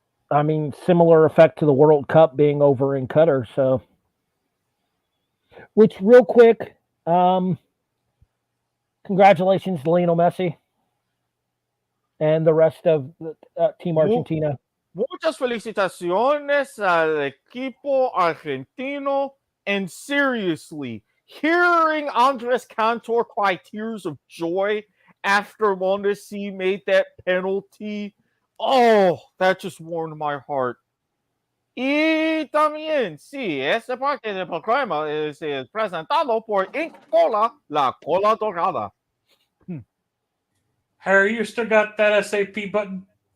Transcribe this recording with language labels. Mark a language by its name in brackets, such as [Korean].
[English] I mean, similar effect to the World Cup being over in Qatar. So, which real quick, congratulations to Lionel Messi and the rest of Team Argentina. [Spanish] Muchas felicitaciones al equipo argentino. [English] And seriously, hearing Andres Cantor cry tears of joy after Mondesi made that penalty, oh, that just warmed my heart. [Spanish] Y también, sí, esta parte del programa es presentado por Ink Cola, la cola dorada. [English] Harry, you still got that SAP button?